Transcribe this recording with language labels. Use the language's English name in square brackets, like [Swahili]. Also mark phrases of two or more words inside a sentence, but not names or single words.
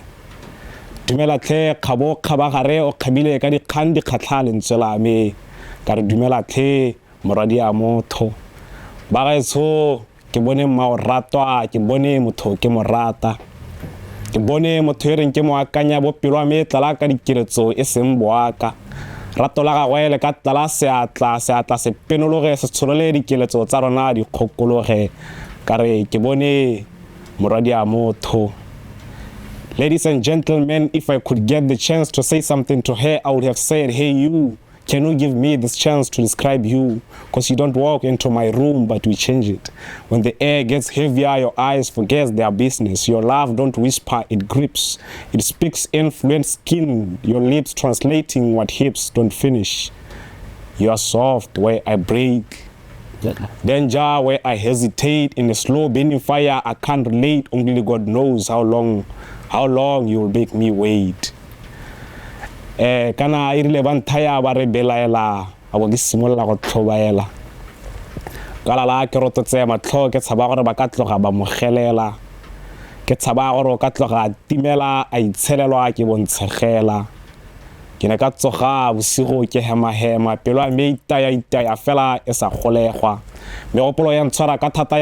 [Tswana] dumela the khabo khabagare o khabile ka dikgang di khatlha lentswela me ka re dumela the moradi a motho ba gaetso ke bone morato a ke bone motho ke morata ke bone motho reng ke mo akanya bopelo a me tlala ka dikiretso e seng boaka rato la gagwe le ka tlala seatla se penologe se tsholole dikeletso tsa rona di kgokologe ka re ke bone moradi a motho. [English] Ladies and gentlemen, if I could get the chance to say something to her, I would have said, hey you, can you give me this chance to describe you? Because you don't walk into my room, but we change it. When the air gets heavier, your eyes forget their business. Your love don't whisper, it grips. It speaks influent skin, your lips translating what hips don't finish. You are soft where I break. Danger where I hesitate. In a slow burning fire, I can't relate. Only God knows how long you will make me wait. [Tswana] Kana irile bantaya ba re belaela abo ke simolla go tlhobaela kala la ke rototse matlho ke tshaba gore ba ka tloga ba mogelela ke tshaba gore ka tloga timela a itshelelwa ke bontshegela ke ne ka tsoga bosigo ke hema pelo a me itaya fela e sa golegwa me gopolo ya ntshwara ka thata ya